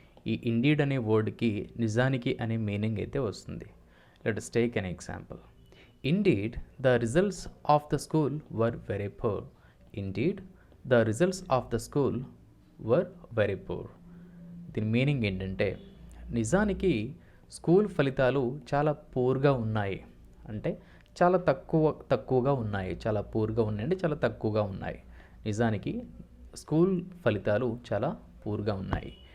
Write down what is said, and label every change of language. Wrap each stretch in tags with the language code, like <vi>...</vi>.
<te>ఈ ఇండీడ్ అనే వర్డ్కి నిజానికి అనే మీనింగ్ అయితే వస్తుంది.</te> <en>Let us take an example. Indeed, the results of the school were very poor. Indeed, the results of the school were very poor.</en> <te>దీని meaning ఏంటంటే నిజానికి స్కూల్ ఫలితాలు చాలా పూర్గా ఉన్నాయి. అంటే చాలా తక్కువగా ఉన్నాయి. చాలా పూర్గా ఉన్నాయి అంటే చాలా తక్కువగా ఉన్నాయి. నిజానికి స్కూల్ ఫలితాలు చాలా పూర్గా ఉన్నాయి.</te>